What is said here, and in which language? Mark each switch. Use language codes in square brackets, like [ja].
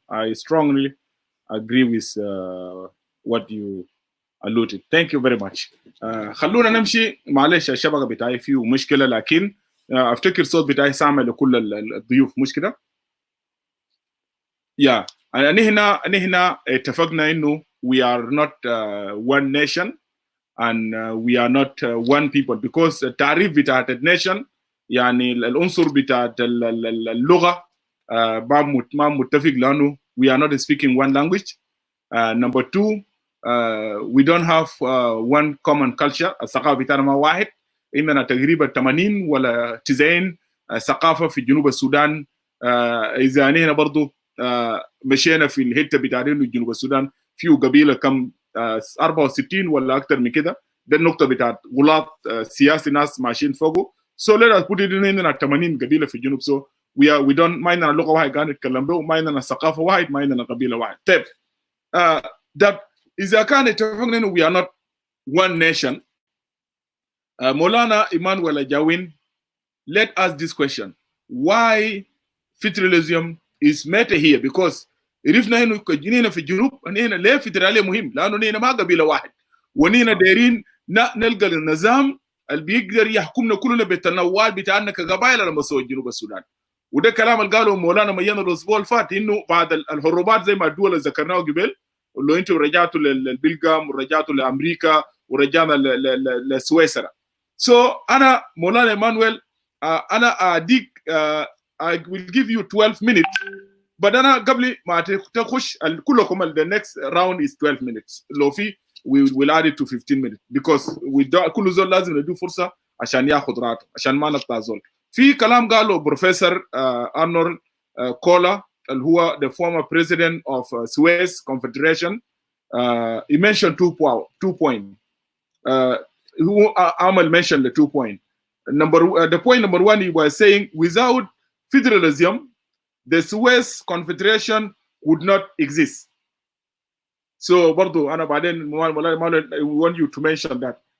[en] I strongly agree with what you alluded. Thank you very much. [ar] خلونا نمشي. معلش الشبكه بتاعي فيه مشكله، لكن افتكر صوت بتاعي سامع لكل الضيوف، مش كده؟ يا هنا اتفقنا انه [en] we are not one nation and we are not one people, because [ar] التعريف بتاعت النيشن يعني العنصر بتاعت اللغه ما متفق، لانه [en] we are not speaking one language. Number 2, we don't have one common culture. [ar] الثقافه بتاعنا ما واحد. عندنا تقريبا 80 ولا 90 ثقافه في جنوب السودان. اذا هنا برضو مشينا في الحته بتاعت جنوب السودان فيه قبيله كم 64 ولا اكثر من كده. ده النقطه بتاعت غلاط سياسي ناس ماشيين فوقه. [en] So let us put it in [ar] عندنا 80 قبيله في الجنوب. [en] So we don't [ar] ما عندنا لغه واحده قاعد نتكلم به، ما عندنا ثقافه واحد، ما عندنا قبيله واحد. طيب ده اذا كان اتفقنا انه [en] we are not one nation, [ar] مولانا [en] Emmnuel Ajawin, let us this question: why federalism is matter here? [ar] Because عرفنا انه كجنينا في الجنوب هنا ليه فدراليه مهم؟ لانه هنا ما قبيله واحد، ونينا دايرين نلقى النظام اللي بيقدر يحكمنا كلنا بالتنوع بتاعنا كقبائل على مستوى جنوب السودان. وده كلام اللي قاله مولانا ميان الاسبوع اللي فات، انه بعد الهروبات زي ما الدول اللي ذكرناها قبل، اللي انتم رجعتوا للبلغام ورجعتوا لامريكا ورجعنا لسويسرا. انا مولانا ايمانويل انا اديك [en] I will give you 12 minutes. but [ar] انا قبل ما تخش كلكم [en] the next round is 12 minutes. [ar] لو في [en] we will add it to 15 minutes because [ar] كل زول لازم نديه فرصه عشان ياخذ راحته عشان ما نقطع زول. في كلام قاله بروفيسور ارنولد كولا اللي هو [en] the former president of Suez Confederation. He mentioned two points. [ar] هو عمل [en] mention the 2 points. The point number 1, he was saying without federalism the Suez Confederation would not exist. So [ar] برضو أنا بعدين [en] I want you to mention that.